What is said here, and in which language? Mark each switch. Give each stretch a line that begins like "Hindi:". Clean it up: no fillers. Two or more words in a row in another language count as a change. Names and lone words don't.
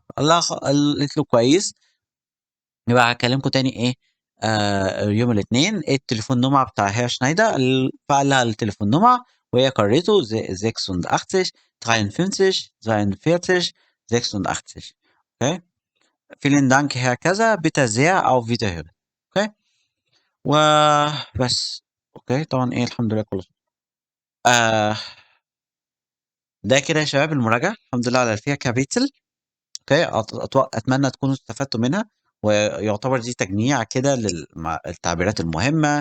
Arabic: الله قالت له كويس، يبقى هكلمكم تاني ايه يوم الاثنين. ايه التليفون نمرة بتاع هير شنايدر؟ فقال لها التليفون نمرة وهي قريته 86 53 43 86. اوكي،
German: vielen Dank هكذا bitte sehr auf Wiederhören.
Arabic: اوكي وبس. اوكي طبعا ايه الحمد لله كله آه ده كده يا شباب المراجعة، الحمد لله على فيها كابيتل. اوكي اتمنى تكونوا استفدتوا منها، ويعتبر دي تجميع كده للتعبيرات المهمة.